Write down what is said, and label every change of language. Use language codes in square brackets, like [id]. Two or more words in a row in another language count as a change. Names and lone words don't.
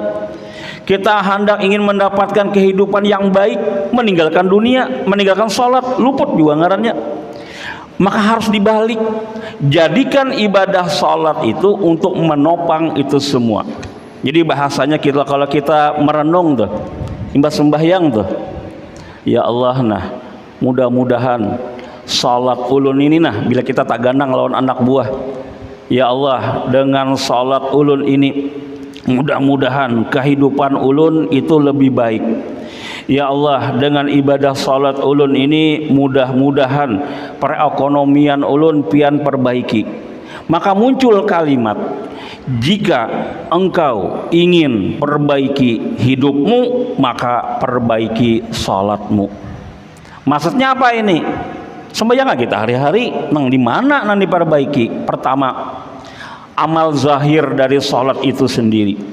[bjn] Kita hendak ingin mendapatkan kehidupan yang baik, meninggalkan dunia, meninggalkan salat, luput juga ngarannya. Maka harus dibalik. Jadikan ibadah salat itu untuk menopang itu semua. Jadi bahasanya kita, kalau kita merenung tuh, imbas sembahyang tuh, ya Allah, nah mudah-mudahan salat ulun ini nah, bila kita tak gandang lawan anak buah, ya Allah, dengan salat ulun ini mudah-mudahan kehidupan ulun itu lebih baik. Ya Allah, dengan ibadah salat ulun ini mudah-mudahan perekonomian ulun pian perbaiki. Maka muncul kalimat, jika engkau ingin perbaiki hidupmu, maka perbaiki salatmu. Maksudnya apa ini? Sembahyang kita hari-hari nang di mana nang diperbaiki? Pertama, amal zahir dari salat itu sendiri.